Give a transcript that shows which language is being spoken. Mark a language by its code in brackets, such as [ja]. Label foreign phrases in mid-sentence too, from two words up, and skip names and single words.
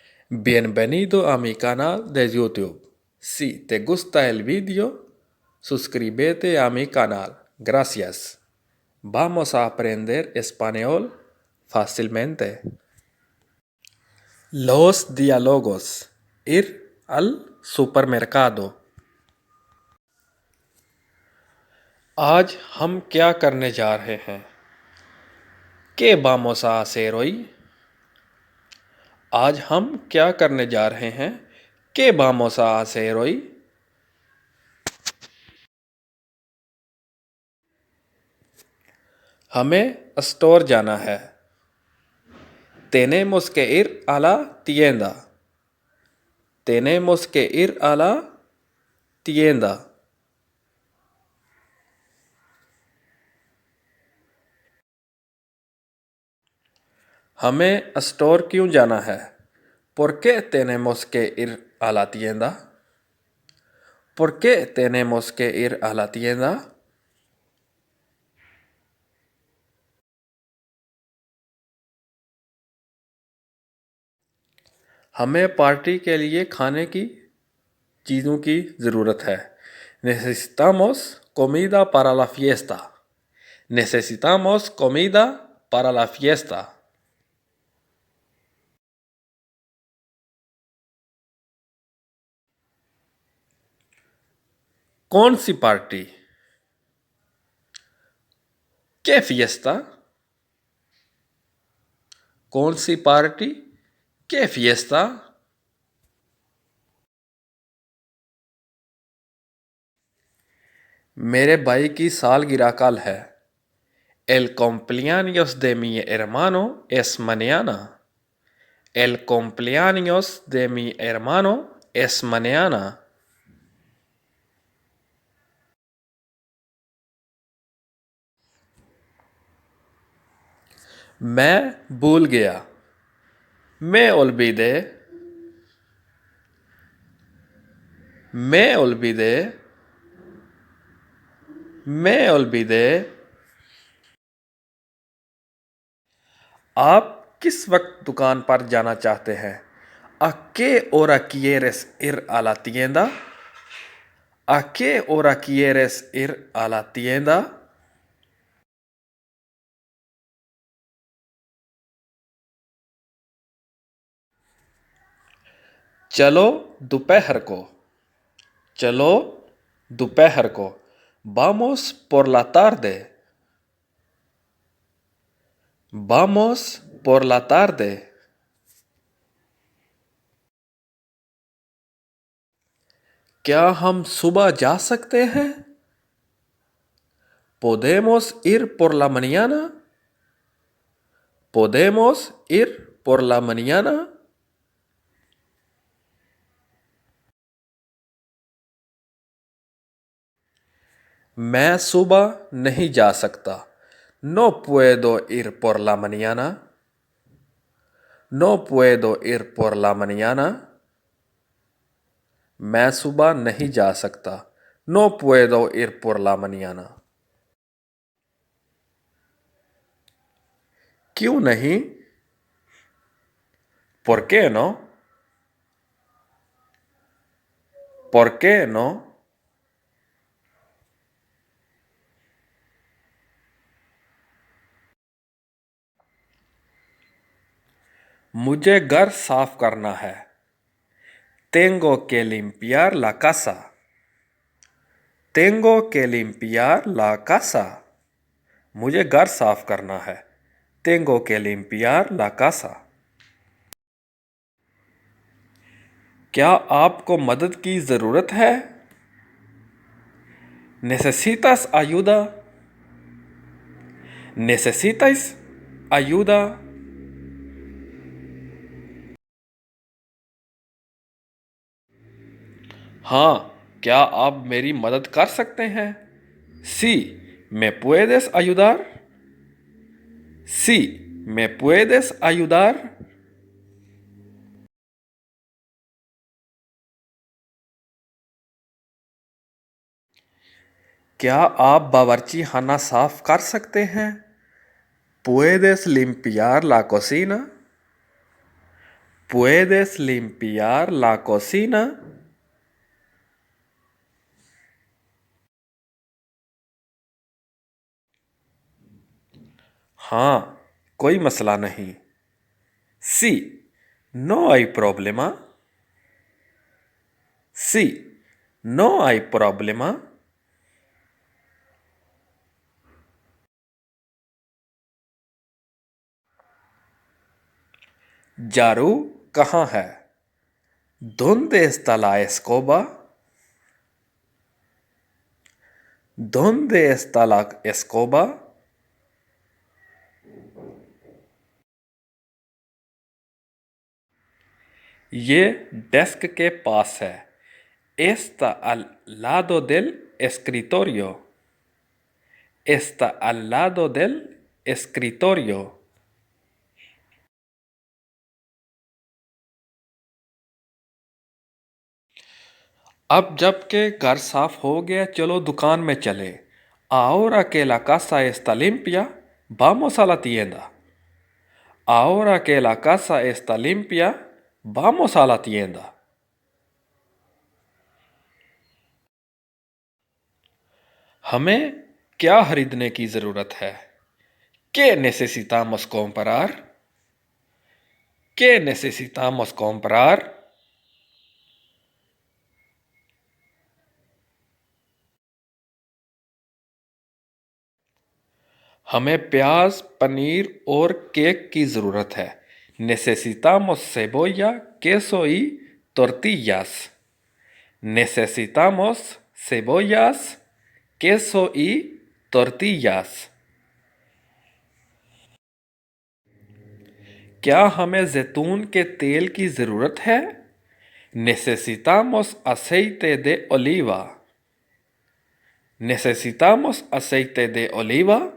[es] Bienvenido a mi canal de YouTube. Si te gusta el vídeo, suscríbete a mi canal. Gracias. Vamos a aprender español fácilmente. Los diálogos. Ir al supermercado. [hi] आज हम क्या करने जा रहे हैं? [es] ¿Qué vamos a hacer hoy? [hi] आज हम क्या करने जा रहे हैं? [es] ¿Qué vamos a hacer hoy? [hi] हमें स्टोर जाना है. [es] Tenemos que ir a la tienda. Tenemos que ir a la tienda. [hi] हमें स्टोर क्यों जाना है? [es] ¿Por qué tenemos que ir a la tienda? ¿Por qué tenemos que ir a la tienda? [hi] हमें पार्टी के लिए खाने की चीज़ों की ज़रूरत है. [es] Necesitamos comida para la fiesta. Necesitamos comida para la fiesta. [hi] कौन सी पार्टी? [es] ¿Qué fiesta? [hi] कौन सी पार्टी? [es] ¿Qué fiesta? [hi] मेरे भाई की सालगिरह कल है. [es] El cumpleaños de mi hermano es mañana. El cumpleaños de mi hermano es mañana. [hi] मैं भूल गया. [es] Me olvidé. Me olvidé. Me olvidé. [hi] आप किस वक्त दुकान पर जाना चाहते हैं? [es] ¿A qué hora quieres ir a la tienda? ¿A qué hora quieres ir a la tienda? [hi] चलो दोपहर को. चलो दोपहर को. [es] Vamos por la tarde. Vamos por la tarde. [hi] क्या हम सुबह जा सकते हैं? [es] ¿Podemos ir por la mañana? ¿Podemos ir por la mañana? [hi] मैं सुबह नहीं जा सकता. [es] No puedo ir por la mañana. No puedo ir por la mañana. [hi] मैं सुबह नहीं जा सकता. [es] No puedo ir por la mañana. [hi] क्यों नहीं? [es] ¿Por qué no? ¿Por qué no? [hi] मुझे घर साफ करना है. [es] Tengo que limpiar la casa. Tengo que limpiar la casa. [hi] मुझे घर साफ करना है. [es] Tengo que limpiar la casa. [hi] क्या आपको मदद की ज़रूरत है? [es] ¿Necesitas ayuda? ¿Necesitas ayuda? [hi] हाँ, क्या आप मेरी मदद कर सकते हैं? [es] Sí, ¿me puedes ayudar? Sí, ¿me puedes ayudar? [hi] क्या आप बावर्ची खाना साफ कर सकते हैं? [es] ¿Puedes limpiar la cocina? ¿Puedes limpiar la cocina? [hi] हाँ, कोई मसला नहीं। [es] Sí, no hay problema. Sí, no hay problema. [hi] जारू कहाँ है? [es] ¿Dónde está la escoba? ¿Dónde está la escoba? [hi] ये डेस्क के पास है। [es] Está al lado del escritorio. Está al lado del escritorio. [hi] अब जबकि घर साफ हो गया, चलो दुकान में चले। [es] Ahora que la casa está limpia, vamos a la tienda. Ahora que la casa está limpia, vamos a la tienda. [hi] हमें क्या खरीदने की जरूरत है? [es] ¿Qué necesitamos comprar? ¿Qué necesitamos comprar? [hi] हमें प्याज, पनीर और केक की जरूरत है। [es] Necesitamos cebolla, queso y tortillas. Necesitamos cebollas, queso y tortillas. [hi] क्या हमें जैतून के तेल की ज़रूरत है? [es] Necesitamos aceite de oliva. Necesitamos aceite de oliva.